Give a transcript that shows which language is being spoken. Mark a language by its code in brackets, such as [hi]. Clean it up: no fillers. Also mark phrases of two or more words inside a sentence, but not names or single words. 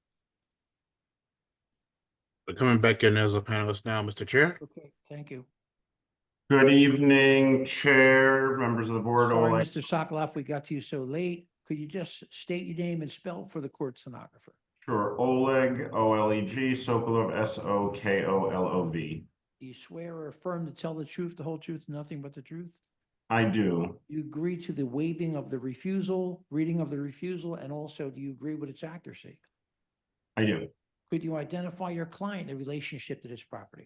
[en] They're coming back in as a panelist now, Mr. Chair. Okay, thank you. Good evening, Chair, members of the board. Sorry, Oleg. Mr. Sokoloff, we got to you so late. Could you just state your name and spell for the court stenographer? Sure, Oleg, O-L-E-G, Sokolov, S-O-K-O-L-O-V. Do you swear or affirm to tell the truth, the whole truth, and nothing but the truth? I do. You agree to the waiving of the refusal, reading of the refusal, and also do you agree with its accuracy? I do. Could you identify your client in relationship to this property?